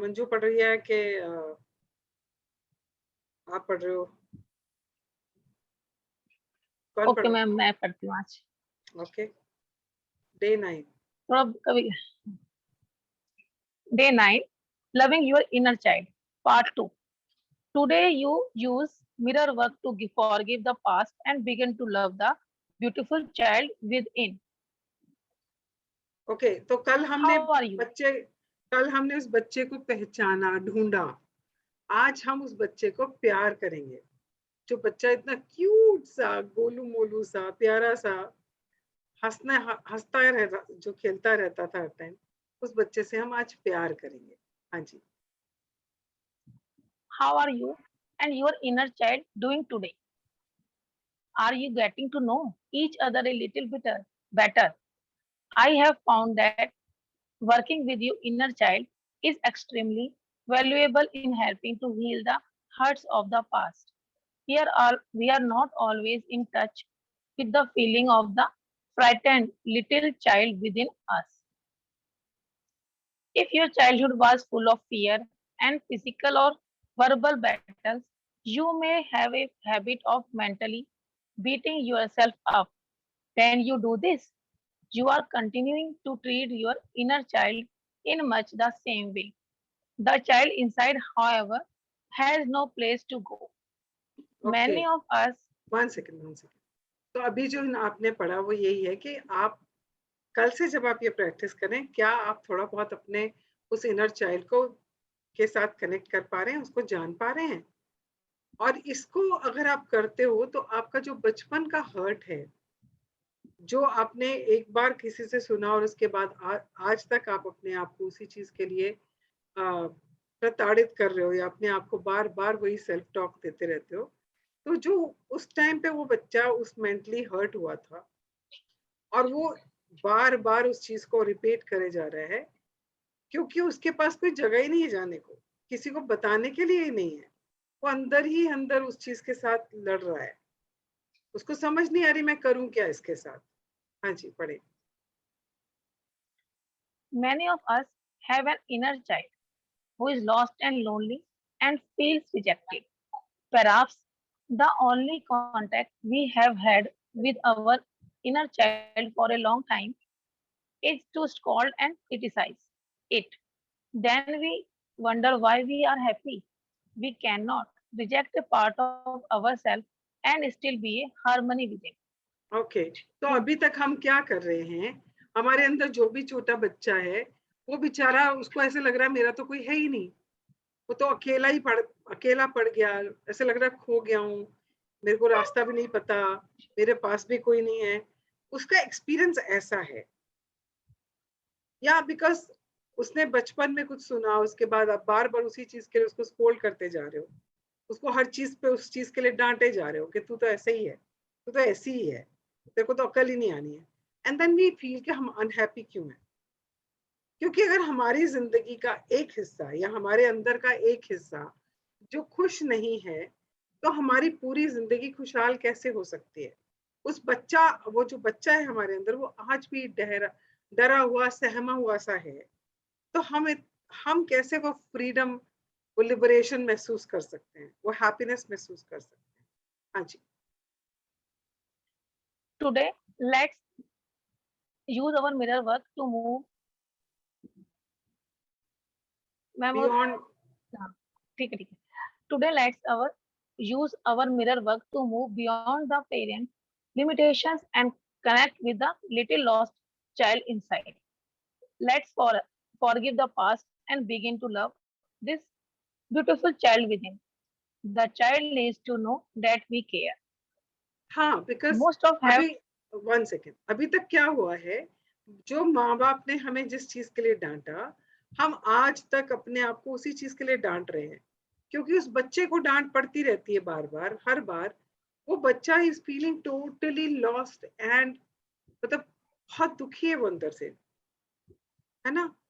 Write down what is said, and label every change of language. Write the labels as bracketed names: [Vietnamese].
[Hindi] मंजू पढ़ रही है कि आप पढ़ रहे हो? कौन पढ़ [English] okay [Hindi] रहा मैम, मैं पढ़ती हूँ आज। है? Okay, day 9। थोड़ा कभी, day 9, [English] loving your inner child, [Hindi] part 2। [English] Today you use mirror work to forgive the past and begin to love the beautiful child within. [Hindi] Okay, तो [English] How are you? [Hindi] कल हमने उस बच्चे को पहचाना, ढूंढा। आज हम उस बच्चे को प्यार करेंगे। जो बच्चा इतना क्यूट सा, गोलू मोलू सा, प्यारा सा, हंसता रहता, जो खेलता रहता था हर टाइम, उस बच्चे से हम आज प्यार करेंगे। हाँ जी। [English] How are you and your inner child doing today? Are you getting to know each other a little bit better? I have found that working with your inner child is extremely valuable in helping to heal the hurts of the past. We are not always in touch with the feeling of the frightened little child within us. If your childhood was full of fear and physical or verbal battles, you may have a habit of mentally beating yourself up. When you do this, you are continuing to treat your inner child in much the same way. The child inside, however, has no place to go. Okay, Many of us, [Hindi] 1 second. तो अभी जो आपने पढ़ा वो यही है कि आप कल से जब आप ये प्रैक्टिस करें, क्या आप थोड़ा बहुत अपने उस इनर चाइल्ड को के साथ कनेक्ट कर पा रहे हैं, उसको जान पा रहे हैं? और इसको अगर आप करते हो तो आपका जो बचपन का हर्ट है, जो आपने एक बार किसी से सुना और उसके बाद आज तक आप अपने आप को उसी चीज के लिए प्रताड़ित कर रहे हो, या अपने आप को बार बार वही सेल्फ टॉक देते रहते हो, तो जो उस टाइम पे वो बच्चा उस मेंटली हर्ट हुआ था और वो बार बार उस चीज को रिपीट करे जा रहा है, क्योंकि उसके पास कोई जगह ही नहीं है जाने को, किसी को बताने के लिए ही नहीं है। वो अंदर ही अंदर उस चीज के साथ लड़ रहा है, उसको समझ नहीं आ रही मैं करूं क्या इसके साथ। हाँ जी, पढ़े। [English] many of us have an inner child who is lost and lonely and feels rejected. Perhaps the only contact we have had with our inner child for a long time is to scold and criticize it. Then we wonder why we are happy. We cannot reject a part of ourselves and still be a harmony within. [Hindi] Okay, तो अभी तक हम क्या कर रहे हैं, हमारे अंदर जो भी छोटा बच्चा है वो बेचारा, उसको ऐसे लग रहा है मेरा तो कोई है ही नहीं, वो तो अकेला पड़ गया, ऐसे लग रहा है खो गया हूँ, मेरे को रास्ता भी नहीं पता, मेरे पास भी कोई नहीं है, उसका एक्सपीरियंस ऐसा है। या बिकॉज उसने बचपन में कुछ सुना, उसके बाद आप बार बार उसी चीज के लिए उसको स्कोल्ड करते जा रहे हो, उसको हर चीज पे उस चीज के लिए डांटे जा रहे हो कि तू तो ऐसे ही है, तू तो ऐसी ही है, तेरे को तो अकल ही नहीं आनी है। [English] and then we feel [Hindi] कि हम अनहैप्पी क्यों है, क्योंकि अगर हमारी जिंदगी का एक हिस्सा या हमारे अंदर का एक हिस्सा जो खुश नहीं है, तो हमारी पूरी जिंदगी खुशहाल कैसे हो सकती है। वो जो बच्चा है हमारे अंदर, वो आज भी डरा हुआ, सहमा हुआ सा है, तो हम कैसे वो फ्रीडम, वो लिबरेशन महसूस कर सकते हैं, वो हैप्पीनेस महसूस कर सकते हैं। हाँ जी। [English] Today, let's use our mirror work to move beyond [Hindi] हाँ, ठीक है। [English] Today, let's use our mirror work to move beyond the parent limitations and connect with the little lost child inside. Let's forgive the past and begin to love this beautiful child within. The child needs to know that we care. [Hindi] हाँ, because [English] Most of have [Hindi] अभी 1 second, अभी तक क्या हुआ है, जो माँ बाप ने हमें जिस चीज के लिए डांटा, हम आज तक अपने आप को उसी चीज के लिए डांट रहे हैं, क्योंकि उस बच्चे को डांट पड़ती रहती है बार बार, हर बार वो बच्चा [English] is feeling totally lost and [Hindi] मतलब बहुत दुखी है वो अंदर से, है ना।